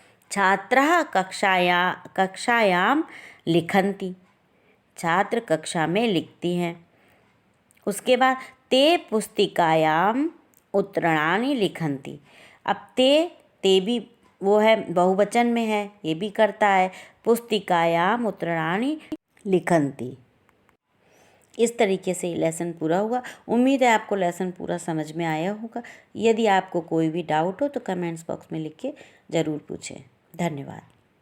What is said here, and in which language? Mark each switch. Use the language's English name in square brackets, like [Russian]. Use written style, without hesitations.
[Sanskrit] छात्रः कक्षायाम लिखन्ति, [Hindi] छात्र कक्षा में लिखती हैं। उसके बाद [Sanskrit] ते पुस्तिकायाम उत्तराणि लिखन्ति, [Hindi] अब ते भी वो है बहुवचन में है, ये भी करता है। [Sanskrit] पुस्तिकायाम उत्तराणि लिखन्ति। [Hindi] इस तरीके से लेसन पूरा हुआ। उम्मीद है आपको लेसन पूरा समझ में आया होगा। यदि आपको कोई भी डाउट हो तो कमेंट्स बॉक्स में लिख के ज़रूर पूछें। धन्यवाद।